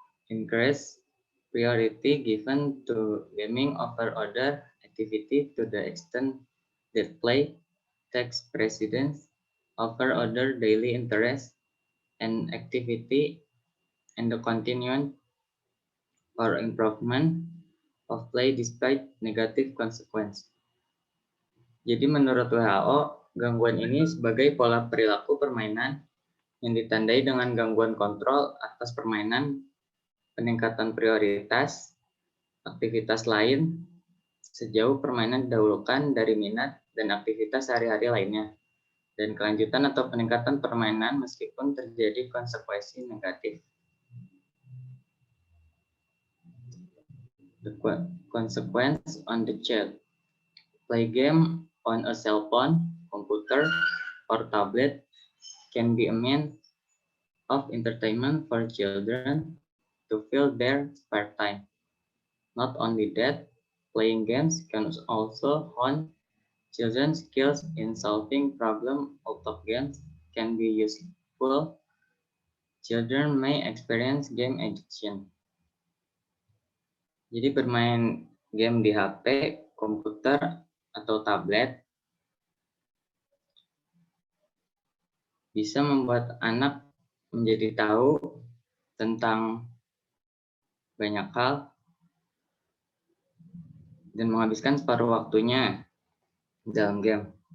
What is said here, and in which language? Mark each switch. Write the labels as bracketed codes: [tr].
[en] Increase priority given to gaming over other activity to the extent that play takes precedence over other daily interests and activity and the continuance or improvement of play despite negative consequence. [id] Jadi menurut WHO, gangguan ini sebagai pola perilaku permainan yang ditandai dengan gangguan kontrol atas permainan, peningkatan prioritas, aktivitas lain, sejauh permainan didahulukan dari minat dan aktivitas sehari-hari lainnya, dan kelanjutan atau peningkatan permainan meskipun terjadi konsekuensi negatif. [en] The consequence on the child. Play game on a cell phone, computer, or tablet can be a means of entertainment for children to fill their spare time. Not only that, playing games can also hone children's skills in solving problems out of games can be useful. Children may experience game addiction. [id] Jadi bermain game di HP, komputer, atau tablet bisa membuat anak menjadi tahu tentang banyak hal dan menghabiskan separuh waktunya dalam game.